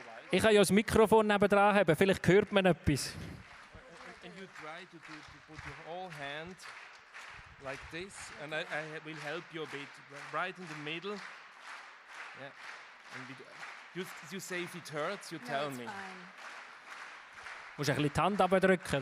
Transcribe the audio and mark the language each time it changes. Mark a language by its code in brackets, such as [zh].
[de] Ich kann ja das Mikrofon nebendran haben, vielleicht hört man etwas. [en] And you try to put your whole hand like this, and I will help you a bit, right in the middle. Yeah, and you say if it hurts, you tell me. [de] Du musst ein bisschen die Hand abdrücken.